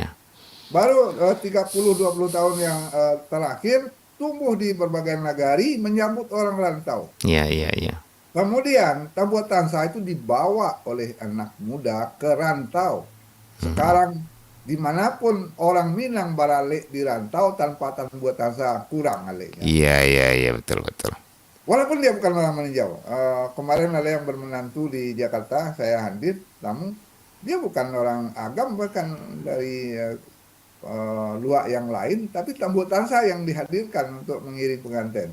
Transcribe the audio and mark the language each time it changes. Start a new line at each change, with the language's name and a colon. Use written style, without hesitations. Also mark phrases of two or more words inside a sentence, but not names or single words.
Indonesian: Baru 30-20 tahun yang terakhir tumbuh di berbagai nagari menyambut orang rantau. Iya, iya, iya. Kemudian Tambua Tansa itu dibawa oleh anak muda ke rantau. Sekarang dimanapun orang Minang baralek di rantau tanpa Tambua Tansa kurang aleknya. Iya, iya, iya, betul, betul. Walaupun dia bukan orang Meninjau. Kemarin ada yang bermenantu di Jakarta, saya hadir, namun dia bukan orang Agam, bahkan dari luar yang lain, tapi Tambua Tansa yang dihadirkan untuk mengiring pengantin.